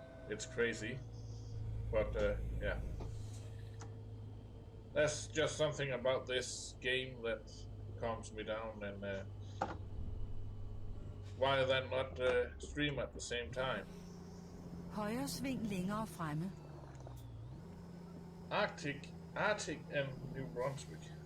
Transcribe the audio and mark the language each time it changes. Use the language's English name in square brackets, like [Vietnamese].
[English] It's crazy, but yeah. That's just something about this game that calms me down, and why then not stream at the same time? [Danish] Højre sving længere fremme. [English] Arctic and New Brunswick.